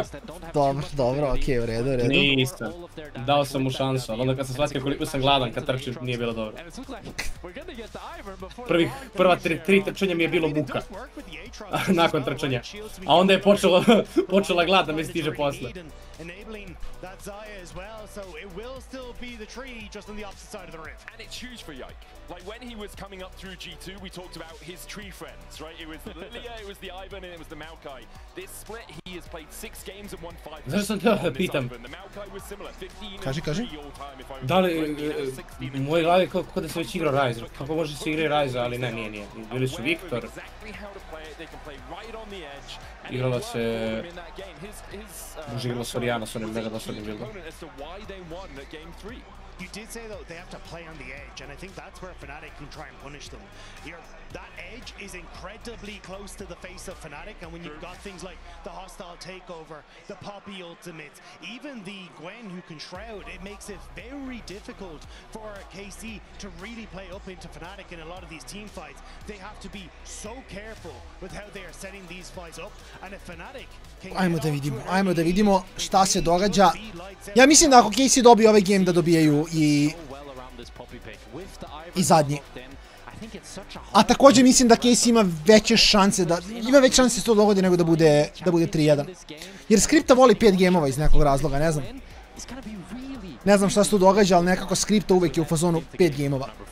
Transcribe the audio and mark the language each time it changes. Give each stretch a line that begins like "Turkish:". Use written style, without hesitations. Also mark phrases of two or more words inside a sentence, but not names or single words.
Serbian: Dobro, okej, u redu. Nisam. Dao sam mu šansu, ali onda kad sam shvatio koliko sam gladan kad trčim, nije bilo dobro. Prva tri trčanja mi je bilo muka. Nakon trčanja. A onda je počela glad da mi stiže posle.
English: That Zaya as well, so it will still be the tree just on the opposite side of the rift. And it's huge for Yike. Like when he was coming up through G2, we talked about his tree friends, right? It was the Lilia, it was the Ivan, and it was the Maokai. This split, he has played 6 games and won 5.
Serbian: Zašto sam te pitam?
English: The Maokai was similar, 15
Serbian: Kaži. Da li, u mojoj glavi kako da se već igrao Ryze, kako može se igrati Ryze, ali ne, nije. Bili su Viktor. Igrala se... Može igrala se Oriana s onim mega dosadnim buildom.
English: You did say though they have to play on the edge, and I think that's where Fnatic can try and punish them. That edge is incredibly close to the face of Fnatic, and when you've got things like the hostile takeover, the Poppy ultimates, even the Gwen who can shroud, it makes it very difficult for KC to really play up into Fnatic in a lot of these team fights. They have to be so careful with how they are setting these fights up, and if Fnatic can
Serbian: Ajmo da vidimo šta se događa. Ja mislim da ako KC dobije ovaj game da dobijaju i zadnji. A također mislim da KC ima veće šanse da se to dogodi nego da bude 3-1. Jer Skripta voli 5 gemova iz nekog razloga, ne znam. Ne znam šta se tu događa, ali nekako Skripta uvek je u fazonu 5 gemova.